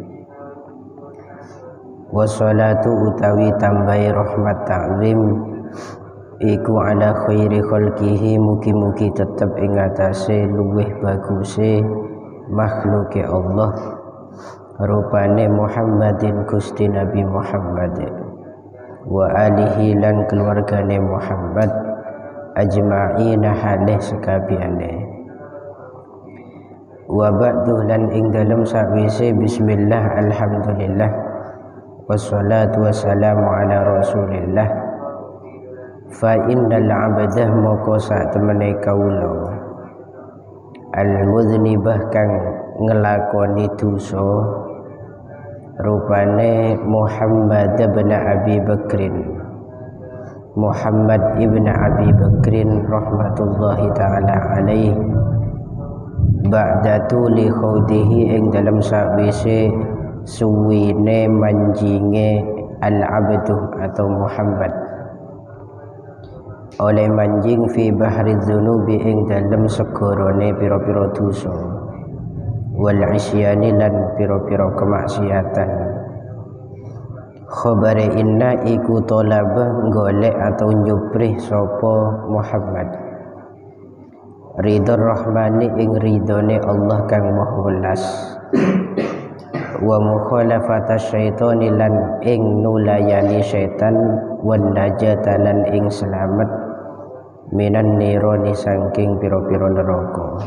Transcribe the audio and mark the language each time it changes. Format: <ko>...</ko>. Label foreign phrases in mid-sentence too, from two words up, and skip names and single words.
<jv>Wassalatu utawi tambahi rahmat ta'zim iku</jv> <ar>على خير خلقه</ar> <jv>mugi-mugi tetep ing atase luweh baguse makhluke Allah rupane Muhammadin Gusti Nabi Muhammad</jv> <ar>وآله</ar> <jv>lan keluargane Muhammad ajma'ina halih sekabehane.</jv> <ar>وبعد</ar> <jv>lan ing dalem sawise</jv> <ar>بسم الله الحمد لله والصلاة والسلام على رسول الله. فإن العبد</ar> <jv>moko sak temene kawula al-mudznibah kang ngelakoni dosa rupane Muhammad ibn Abi Bakrin Muhammad ibn Abi Bakrin</jv> <ar>رحمة الله تعالى عليه بعد طول خوضه</ar> <jv>ing dalam sawise suwine manjinge al-abduh atau Muhammad oleh manjing</jv> <ar>في بحر الذنوب</ar> <jv>ing dalem segorone pira-pira dosa</jv> <ar>والعصيان</ar> <jv>lan pira-pira kemaksiatan. Khabare inna iku tolabah golek atau nyuprih sapa Muhammad</jv> <ar>رضا الرحمن</ar> <jv>ing ridhone Allah kang maha welas</jv> <ar>ومخالفة الشيطان</ar> <jv>lan ing nulayani syaitan</jv> <ar>والنجاة</ar> <jv>lan ing selamat</jv> <ar>من النيران</ar> <jv>saking pira-pira neraka</jv>